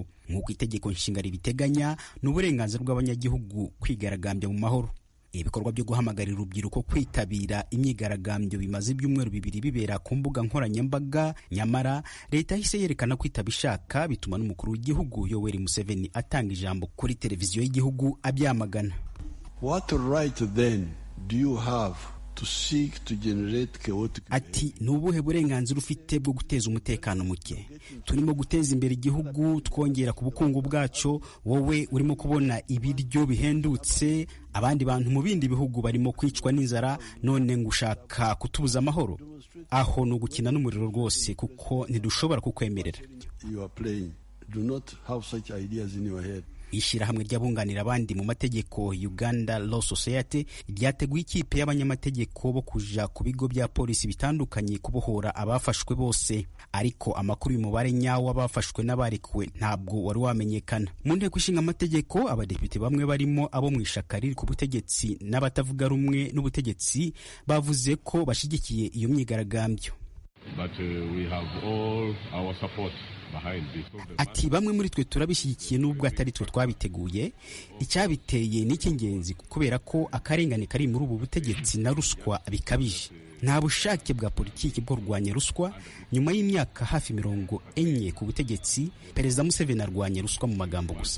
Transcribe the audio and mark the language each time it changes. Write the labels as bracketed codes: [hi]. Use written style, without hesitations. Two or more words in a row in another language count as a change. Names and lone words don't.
[rw] Nk'uko itegeko nshinga ribiteganya, n'uburenganzira bw'abanyagihugu kwigaragambya mu mahoro. Ibikorwa byo guhamagarira urubyiruko kwitabira imyigaragambyo bimaze ibyumweru 2 bibera ku mbuga nkoranyambaga, nyamara leta yahise yerekana ko itabishaka, bituma n'umukuru w'igihugu Yoweri Museveni atanga ijambo kuri televiziyo y'igihugu abyamagana. [en] What right then do you have to seek to generate chaotic? [rw] Ati nubuhe burenganzira ufite bwo guteza umutekano muke? Turimo guteza imbere igihugu, twongera ku bukungu bwacu, wowe urimo kubona ibiryo bihendutse, abandi bantu mu bindi bihugu barimo kwicwa n'inzara, none ngushaka kutubuza amahoro. Aho no gukina n'umuriro rwose, kuko ntidushobora kukwemerera. [en] You are playing. Do not have such ideas in your head. [rw] Ishyirahamwe ry'abunganira abandi mu mategeko Uganda Law Society ryateguye ikipe y'abanyamategeko bo kuja ku bigo bya polisi bitandukanye kubohora abafashwe bose, ariko amakuru y'umubare nyawo abafashwe n'abarekuwe ntabwo wari wamenyekana. Mu nteko ishinga amategeko, abadepite bamwe barimo abo mu ishaka riri ku butegetsi n'abatavuga rumwe n'ubutegetsi bavuze ko bashigikiye iyo myigaragambyo. [en] But we have all our support. [rw] Ati bamwe muri twe turabishyigikiye n'ubwo atari twe twabiteguye. Icyabiteye n'icy'ingenzi kubera ko akarengane kari muri ubu butegetsi na ruswa bikabije. Nta bushake bwa politiki bwo kurwanya ruswa. Nyuma y'imyaka hafi 40 ku butegetsi, Perezida Museveni arwanya ruswa mu magambo gusa.